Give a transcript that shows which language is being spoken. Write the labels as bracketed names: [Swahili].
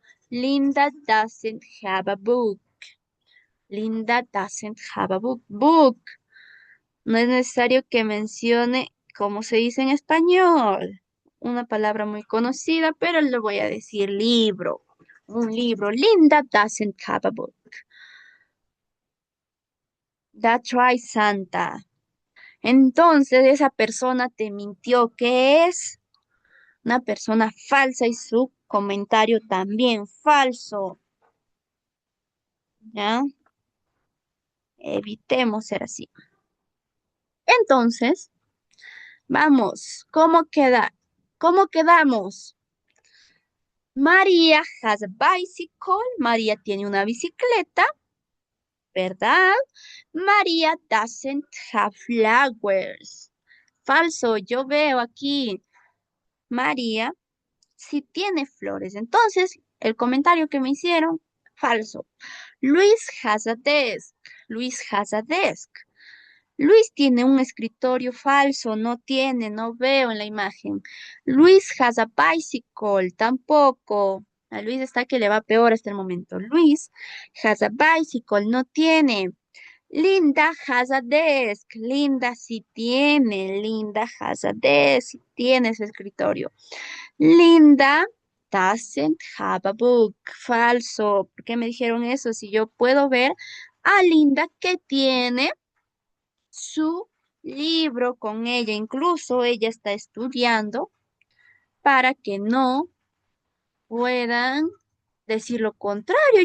[English] Linda doesn't have a book. Linda doesn't have a book. Book. [Spanish] No es necesario que mencione cómo se dice en español. Una palabra muy conocida, pero le voy a decir libro. Un libro. [English] Linda doesn't have a book. That's right, Santa. [Spanish] Entonces esa persona te mintió. ¿Qué es? Una persona falsa y su comentario también falso. ¿Ya? Evitemos ser así. Entonces, vamos. ¿Cómo queda? ¿Cómo quedamos? [English] María has a bicycle. [Spanish] María tiene una bicicleta, ¿verdad? [English] María doesn't have flowers. [Spanish] Falso, yo veo aquí. María sí tiene flores. Entonces, el comentario que me hicieron, falso. [English] Luis has a desk. Luis has a desk. [Spanish] Luis tiene un escritorio falso, no tiene, no veo en la imagen. [English] Luis has a bicycle, [Spanish] tampoco. A Luis está que le va peor hasta el momento. [English] Luis has a bicycle, [Spanish] no tiene. [English] Linda has a desk. [Spanish] Linda sí tiene. [English] Linda has a desk, [Spanish] sí tiene su escritorio. [English] Linda doesn't have a book. [Spanish] Falso. ¿Por qué me dijeron eso? Si yo puedo ver a Linda que tiene su libro con ella. Incluso ella está estudiando para que no puedan decir lo contrario.